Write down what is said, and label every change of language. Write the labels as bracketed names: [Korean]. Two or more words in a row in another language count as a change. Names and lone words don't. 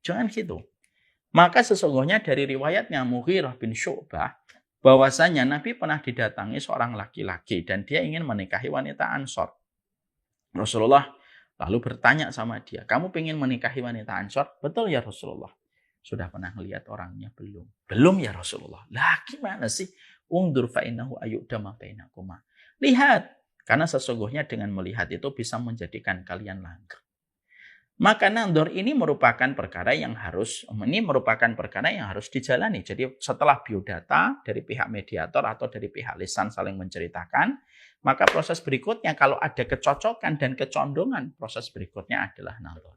[Indonesian] Maka sesungguhnya dari riwayatnya Mughirah bin Syu'bah, bahwasanya Nabi pernah didatangi seorang laki-laki dan dia ingin menikahi wanita Ansor. Rasulullah lalu bertanya sama dia, kamu ingin menikahi wanita Ansor? Betul ya Rasulullah. Sudah pernah melihat orangnya? Belum. Belum ya Rasulullah. Lah gimana sih? [Arabic] انظر فإنه أيؤدم بينكما. [Indonesian] Lihat. Karena sesungguhnya dengan melihat itu bisa menjadikan kalian langgeng. Maka nadhor ini merupakan perkara yang harus dijalani. Jadi setelah biodata dari pihak mediator atau dari pihak lisan saling menceritakan, maka proses berikutnya kalau ada kecocokan dan kecondongan, proses berikutnya adalah nadhor.